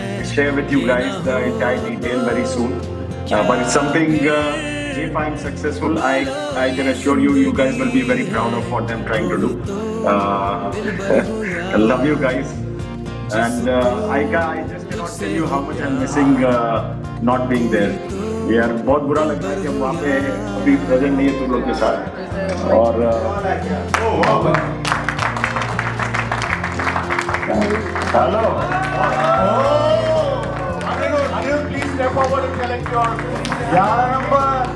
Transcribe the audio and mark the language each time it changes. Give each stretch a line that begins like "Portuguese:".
English: share with you guys the entire detail very soon. But it's something, if I'm successful, I can assure you, you guys will be very proud of what I'm trying to do. I love you guys. And I just cannot tell you how much I'm missing not being there.
Hindi: यार बहुत बुरा लगता है कि हम वहाँ पे अभी प्रेजेंट नहीं है तुम लोग के साथ।
English: और hello, Anirudh, please step forward and collect your 11 number.